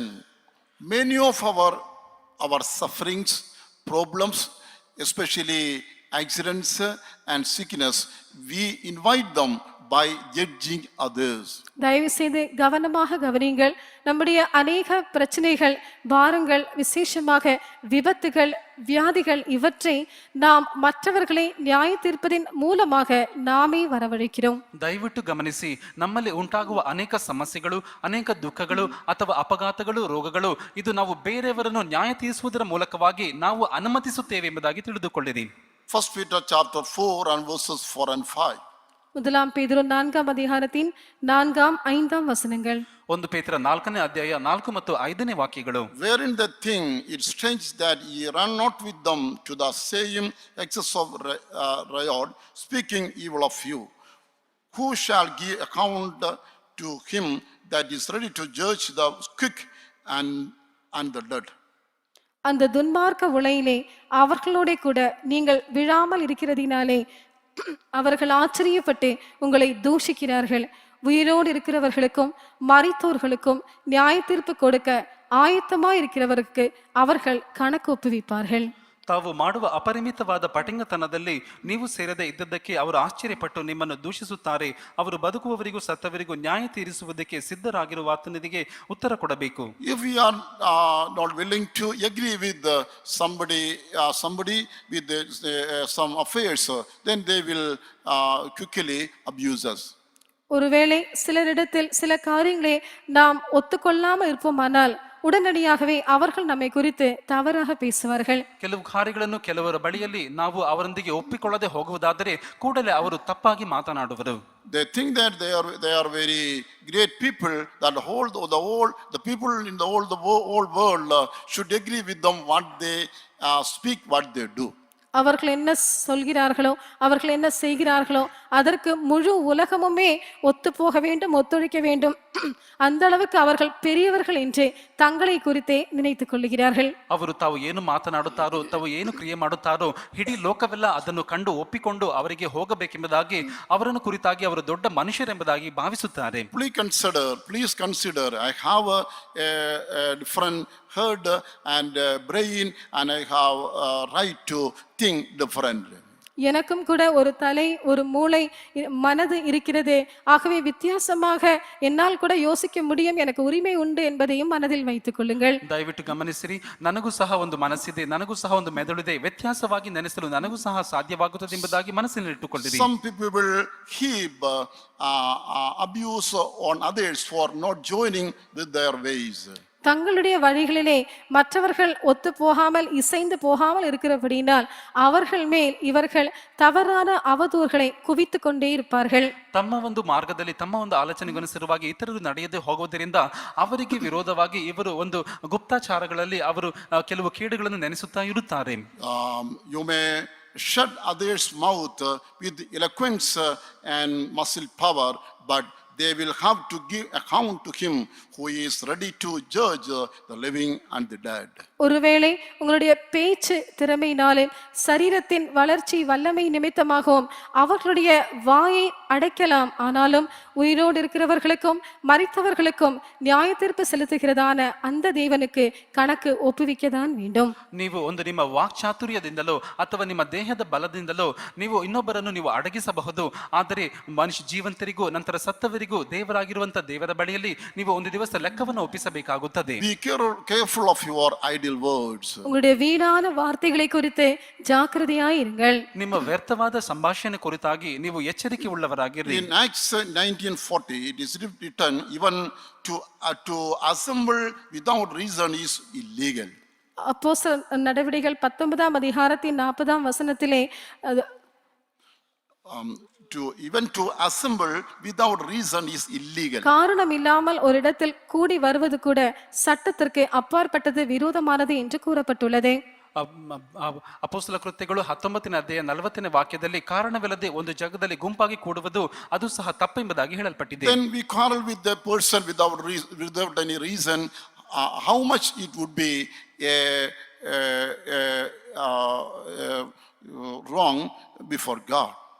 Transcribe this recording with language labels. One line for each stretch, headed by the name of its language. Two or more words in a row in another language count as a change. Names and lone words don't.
English: Many of our sufferings, problems, especially accidents and sickness, we invite them by judging others.
Tamil: தயவு செய்து கவனமாக கவனியுங்கள். நம்முடைய அநேக பிரச்சனைகள், பாரங்கள், விசேஷமாக விபத்துகள், வியாதிகள் இவற்றை நாம் மற்றவர்களை நியாய தீர்ப்பதின் மூலமாக நாமே வரவழைக்கிறோம்.
Kannada: ದಯವಿಟ್ಟು ಗಮನಿಸಿ, ನಮ್ಮಲ್ಲಿ ಉಂಟಾಗುವ ಅನೇಕ ಸಮಸ್ಯೆಗಳು, ಅನೇಕ ದುಃಖಗಳು ಅಥವಾ ಅಪಘಾತಗಳು, ರೋಗಗಳು, ಇದು ನಾವು ಬೇರೆಯವರನ್ನು ನ್ಯಾಯ ತೀರಿಸುವುದರ ಮೂಲಕವಾಗಿ ನಾವು ಅನುಮತಿಸುತ್ತೇವೆ ಎಂಬುದಾಗಿ ತಿಳಿದುಕೊಳ್ಳಿರಿ.
English: 1 Peter chapter 4 and verses 4 and 5.
Tamil: முதலாம் பேதுரு 4ஆம் அதிகாரத்தின் 4ஆம் 5ஆம் வசனங்கள்.
Kannada: 1 ಪೇತ್ರ 4ನೇ ಅಧ್ಯಾಯ 4 ಮತ್ತು 5ನೇ ವಾಕ್ಯಗಳು.
English: Wherein the thing it strange that ye run not with them to the same excess of riot, speaking evil of you. Who shall give account to him that is ready to judge the quick and the dead?
Tamil: அந்த துன்மார்க்க உளையிலே அவர்களோட கூட நீங்கள் விழாமல் இருக்கிறதினாலே அவர்கள் ஆச்சரியப்பட்டு உங்களை தூஷிக்கிறார்கள். உயிரோடு இருக்கிறவர்களுக்கும் மரித்தோர்களுக்கும் நியாய தீர்ப்பு கொடுக்க ஆயத்தமாய் இருக்கிறவருக்கு அவர்கள் கணக்கு ஒப்புவிப்பார்கள்.
Kannada: ತಾವು ಮಾಡುವ ಅಪರಿಮಿತವಾದ ಪಟಿಂಗತನದಲ್ಲಿ ನೀವು ಸೇರದೆ ಇದ್ದದ್ದಕ್ಕೆ ಅವರು ಆಶ್ಚರ್ಯಪಟ್ಟು ನಿಮ್ಮನ್ನು ದೂಷಿಸುತ್ತಾರೆ. ಅವರು ಬದುಕುವವರಿಗೂ ಸತ್ತವರಿಗೂ ನ್ಯಾಯ ತೀರಿಸುವುದಕ್ಕೆ ಸಿದ್ಧರಾಗಿರುವ ಆತನಿಗೆ ಉತ್ತರ ಕೊಡಬೇಕು.
English: If we are not willing to agree with somebody with some affairs, then they will quickly abuse us.
Tamil: ஒருவேளை சிலரிடத்தில் சில காரியங்களை நாம் ஒத்துக்கொள்ளாமல் இருப்போமானால் உடனடியாகவே அவர்கள் நம்மை குறித்து தவறாக பேசுவார்கள்.
Kannada: ಕೆಲವು ಕಾರ್ಯಗಳನ್ನು ಕೆಲವರ ಬಳಿಯಲ್ಲಿ ನಾವು ಅವರೊಂದಿಗೆ ಒಪ್ಪಿಕೊಳ್ಳದೆ ಹೋಗುವುದಾದರೆ ಕೂಡಲೇ ಅವರು ತಪ್ಪಾಗಿ ಮಾತನಾಡುವರು.
English: They think that they are very great people, that the people in the whole world should agree with them what they speak, what they do.
Tamil: அவர்கள் என்ன சொல்கிறார்களோ, அவர்கள் என்ன செய்கிறார்களோ அதற்கு முழு உலகமுமே ஒத்து போக வேண்டும், ஒத்துழைக்க வேண்டும். அந்த அளவுக்கு அவர்கள் பெரியவர்கள் என்று தங்களை குறித்தே நினைத்துக் கொள்ளுகிறார்கள்.
Kannada: ಅವರು ತಾವು ಏನು ಮಾತನಾಡುತ್ತಾರೋ, ತಾವು ಏನು ಕ್ರಿಯೆ ಮಾಡುತ್ತಾರೋ ಇಡೀ ಲೋಕವೆಲ್ಲ ಅದನ್ನು ಕಂಡು ಒಪ್ಪಿಕೊಂಡು ಅವರಿಗೆ ಹೋಗಬೇಕೆಂಬುದಾಗಿ ಅವರನ್ನು ಕುರಿತಾಗಿ ಅವರು ದೊಡ್ಡ ಮನುಷ್ಯರೆಂಬುದಾಗಿ ಭಾವಿಸುತ್ತಾರೆ.
English: Please consider, I have a different head and brain, and I have a right to think differently.
Tamil: எனக்கும் கூட ஒரு தலை, ஒரு மூளை, மனது இருக்கிறது. ஆகவே வித்தியாசமாக என்னால் கூட யோசிக்க முடியும், எனக்கு உரிமை உண்டு என்பதையும் மனதில் வைத்துக் கொள்ளுங்கள்.
Kannada: ದಯವಿಟ್ಟು ಗಮನಿಸಿರಿ, ನನಗೂ ಸಹ ಒಂದು ಮನಸ್ಸಿದೆ, ನನಗೂ ಸಹ ಒಂದು ಮೆದುಳಿದೆ, ವ್ಯತ್ಯಾಸವಾಗಿ ನೆನೆಸಲು ನನಗೂ ಸಹ ಸಾಧ್ಯವಾಗುತ್ತದೆ ಎಂಬುದಾಗಿ ಮನಸ್ಸಿನಲ್ಲಿಟ್ಟುಕೊಳ್ಳಿರಿ.
English: Some people will heap abuse on others for not joining with their ways.
Tamil: தங்களுடைய வழிகளிலே மற்றவர்கள் ஒத்து போகாமல், இசைந்து போகாமல் இருக்கிறபடினால் அவர்கள் மேல் இவர்கள் தவறான அவதூறுகளை குவித்து கொண்டே இருப்பார்கள்.
Kannada: ತಮ್ಮ ಒಂದು ಮಾರ್ಗದಲ್ಲಿ ತಮ್ಮ ಒಂದು ಆಲೋಚನೆಗನುಸಾರವಾಗಿ ಇತರರು ನಡೆಯದೆ ಹೋಗುವುದರಿಂದ ಅವರಿಗೆ ವಿರೋಧವಾಗಿ ಇವರು ಒಂದು ಗುಪ್ತಾಚಾರಗಳಲ್ಲಿ ಅವರು ಕೆಲವು ಕೇಡುಗಳನ್ನು ನೆನೆಸುತ್ತಾ ಇರುತ್ತಾರೆ.
English: You may shut others' mouth with eloquence and muscle power, but they will have to give account to him who is ready to judge the living and the dead.
Tamil: ஒருவேளை உங்களுடைய பேச்சு திறமையினாலும் சரீரத்தின் வளர்ச்சி வல்லமை நிமித்தமாகவும் அவர்களுடைய வாயை அடைக்கலாம். ஆனாலும் உயிரோடு இருக்கிறவர்களுக்கும் மரித்தவர்களுக்கும் நியாய தீர்ப்பு செலுத்துகிறதான அந்த தேவனுக்கு கணக்கு ஒப்புவிக்கதான் வேண்டும்.
Kannada: ನೀವು ಒಂದು ನಿಮ್ಮ ವಾಕ್ಚಾತುರ್ಯದಿಂದಲೋ ಅಥವಾ ನಿಮ್ಮ ದೇಹದ ಬಲದಿಂದಲೋ ನೀವು ಇನ್ನೊಬ್ಬರನ್ನು ನೀವು ಅಡಗಿಸಬಹುದು. ಆದರೆ ಮನುಷ್ಯ ಜೀವಂತರಿಗೂ ನಂತರ ಸತ್ತವರಿಗೂ ದೇವರಾಗಿರುವಂತ ದೇವರ ಬಳಿಯಲ್ಲಿ ನೀವು ಒಂದು ದಿವಸ ಲೆಕ್ಕವನ್ನು ಒಪ್ಪಿಸಬೇಕಾಗುತ್ತದೆ.
English: Be careful of your idle words.
Tamil: உங்களுடைய வீணான வார்த்தைகளை குறித்து ஜாக்கிரதையாயிருங்கள்.
Kannada: ನಿಮ್ಮ ವ್ಯರ್ಥವಾದ ಸಂಭಾಷಣೆ ಕುರಿತಾಗಿ ನೀವು ಎಚ್ಚರಿಕೆ ಉಳ್ಳವರಾಗಿರಿ.
English: In Acts 19:40 it is written, even to assemble without reason is illegal.
Tamil: அப்போஸ்தலர் நடவடிக்கைகள் 19ஆம் அதிகாரத்தின் 40ஆம் வசனத்திலே
English: Even to assemble without reason is illegal.
Tamil: காரணம் இல்லாமல் ஒரு இடத்தில் கூடி வருவது கூட சட்டத்திற்கு அப்பாற்பட்டது, விரோதமானது என்று கூறப்பட்டுள்ளது.
Kannada: ಅಪೊಸ್ತಲ ಕೃತ್ಯಗಳು 19ನೇ ಅಧ್ಯಾಯ 40ನೇ ವಾಕ್ಯದಲ್ಲಿ ಕಾರಣವಿಲ್ಲದೆ ಒಂದು ಜಾಗದಲ್ಲಿ ಗುಂಪಾಗಿ ಕೂಡುವುದು ಅದು ಸಹ ತಪ್ಪೆಂಬುದಾಗಿ ಹೇಳಲ್ಪಟ್ಟಿದೆ.
English: Then we quarrel with the person without any reason. How much it would be wrong before God.